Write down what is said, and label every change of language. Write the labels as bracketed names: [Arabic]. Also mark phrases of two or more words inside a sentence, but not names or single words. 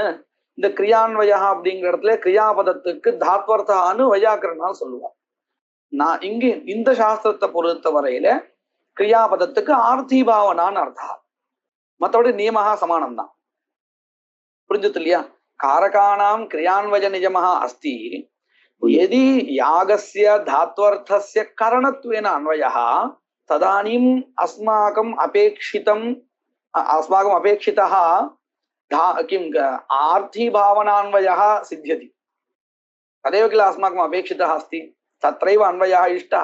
[Tamil] இந்த கிரியான்வயா அப்படிங்கிற இடத்துல கிரியாபதத்துக்கு தாத்வர்த்தான்னு வையாக்கரனால் சொல்லுவார். நான் இங்க இந்த சாஸ்திரத்தை பொறுத்த வரையில கிரியாபதத்துக்கு ஆர்த்தி பாவனான்னு அர்த்தம். மற்றபடி நியமஹா சமானம் தான். புரிஞ்சது இல்லையா? [Sanskrit] कारकाणां क्रियान्वय नियमः अस्ति यदि यागस्य धात्वर्थस्य करणत्वेन अन्वयः तदानीम् अस्माकम् अपेक्षितः किं आर्थी भावनान्वयः सिद्ध्यति. तदेव किल अस्माकम् अपेक्षितः अस्ति, तत्रैव अन्वयः इष्टः.